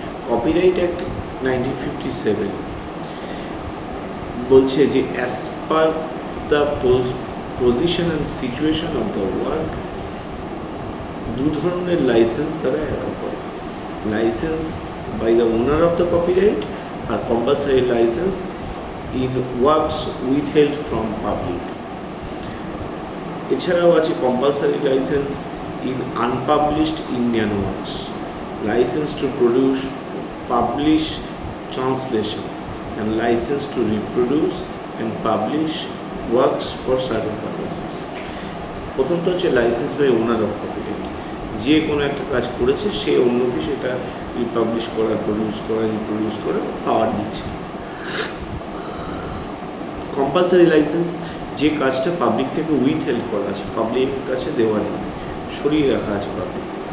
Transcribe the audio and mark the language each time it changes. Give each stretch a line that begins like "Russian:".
English: copyright act 1957 বলছে যে as per the position and situation of the work,
Bangla: দু ধরনের লাইসেন্স তারা অ্যালাউ করে।
English: Licence by the owner of the copyright আর compulsory licence in works withheld from public.
Bangla: এছাড়াও আছে
English: Compulsory licence in unpublished Indian works, licence to produce, publish translation, and license to reproduce and publish works for certain purposes.
Bangla: প্রথমটা হচ্ছে
English: licence by owner of copyright,
Bangla: যে কোনো একটা কাজ করেছে সে অন্যকে সেটা রিপাবলিশ করার, প্রডিউস করা, রিপ্রডিউস করার পাওয়ার দিচ্ছে। কম্পালসারি লাইসেন্স, যে কাজটা পাবলিক থেকে উইথহেল্ড করা আছে, পাবলিকের কাছে দেওয়া নেই, সরিয়ে রাখা আছে পাবলিক।